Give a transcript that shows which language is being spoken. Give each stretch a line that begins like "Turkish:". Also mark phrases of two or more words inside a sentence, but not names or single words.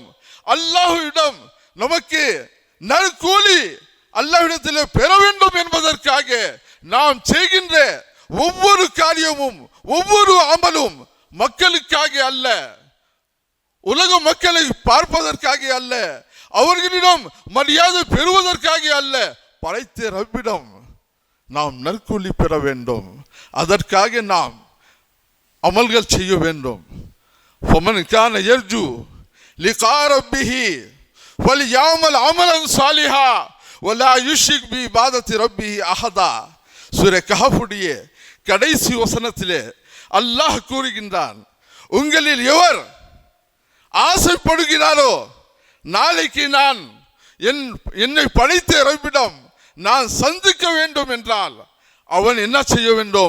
Tamil: அல்லாஹ்விடம் நமக்கு நற்கூலி அல்லாஹ்விடத்தில் பெற வேண்டும் என்பதற்காக நாம் செய்கின்ற ஒவ்வொரு காரியமும் ஒவ்வொரு அமலும் மக்களுக்காக அல்ல, உலக மக்களை பார்ப்பதற்காக அல்ல, அவர்களிடம் மரியாதை பெறுவதற்காக அல்ல, படைத்த ரப்பிடம் நாம் நற்கூலி பெற வேண்டும். அதற்காக நாம் அமல்கள் செய்ய வேண்டும்.
Arabic: فمن كان يرجو لقاء ربه فليعمل عملا صالحا ولا يشرك بعبادة ربه أحدا.
Tamil: சூரா கஹஃபுடைய கடைசி வசனத்திலே அல்லாஹ் கூறுகின்றான், உங்களில் எவர் ஆசைப்படுகிறாரோ நாளைக்கு நான் என்னை படைத்த ரப்பிடம் நான் சந்திக்க வேண்டும் என்றால் அவன் என்ன செய்ய வேண்டும்?